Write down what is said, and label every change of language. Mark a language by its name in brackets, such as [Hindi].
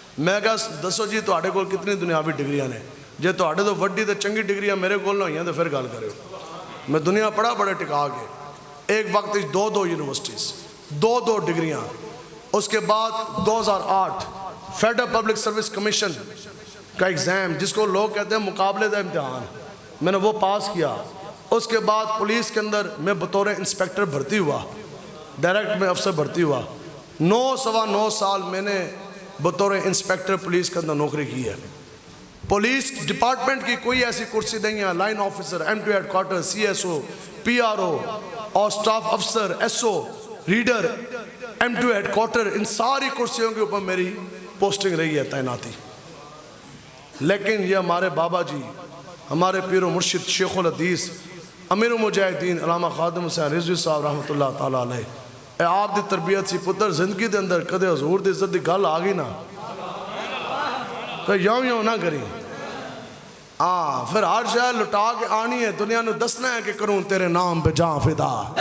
[Punjabi] میں کہا دسو جی تواڈے کول کتنی دنیاوی ڈگریاں نے؟ جے تواڈے تو وڈی تے چنگی ڈگریاں میرے کول نہ ہوئیاں تو پھر گل کرو. میں دنیا پڑھا بڑے ٹکا کے ایک وقت 2 یونیورسٹیز 2 ڈگریاں. [Urdu] اس کے بعد 2008 فیڈرل پبلک سروس کمیشن کا ایگزام جس کو لوگ کہتے ہیں مقابلے کا امتحان، میں نے وہ پاس کیا. اس کے بعد پولیس کے اندر میں بطور انسپیکٹر بھرتی ہوا، ڈائریکٹ میں افسر بھرتی ہوا. 9 سال میں نے بطور انسپیکٹر پولیس کے اندر نوکری کی ہے. پولیس ڈپارٹمنٹ کی کوئی ایسی کرسی نہیں ہے، line officer, M2 head quarter, CSO، PRO اور سٹاف افسر، SO، reader, M2 head quarter, ان ساری کرسیوں کے اوپر میری پوسٹنگ رہی ہے، تعیناتی. لیکن یہ ہمارے بابا جی، ہمارے پیر و مرشد شیخ الحدیث امیر المجاہدین علامہ خادم حسین رضوی صاحب رحمۃ اللہ تعالیٰ علیہ، [Punjabi] اے آپ دی تربیت سی پتر زندگی دے اندر کدے حضور دی عزت دی گل آ گئی نا پھر یوں نہ کری. پھر ہر شے لٹا کے آنی ہے، دنیا نو دسنا ہے کہ [Urdu] کروں تیرے نام پہ جاں فدا.